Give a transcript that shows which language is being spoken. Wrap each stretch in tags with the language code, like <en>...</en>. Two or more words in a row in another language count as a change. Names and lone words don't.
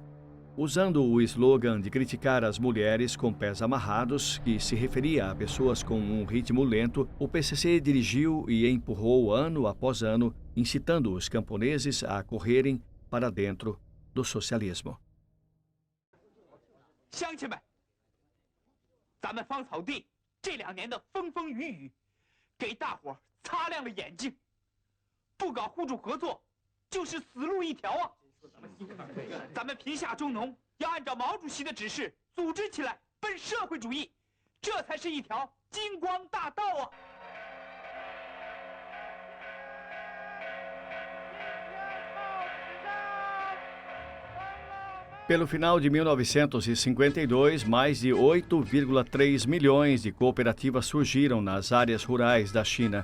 <pt>Usando o slogan de criticar as mulheres com pés amarrados, que se referia a pessoas com um ritmo lento, o PCC dirigiu e empurrou ano após ano, incitando os camponeses a correrem para dentro do socialismo.</pt> <zh>乡亲们，咱们芳草地这2年的风风雨雨，给大伙擦亮了眼睛。不搞互助合作，就是死路一条啊！咱们贫下中农要按照毛主席的指示组织起来，奔社会主义，这才是一条金光大道啊！</zh> <pt>Pelo final de 1952, mais de 8,3 milhões de cooperativas surgiram nas áreas rurais da China.</pt>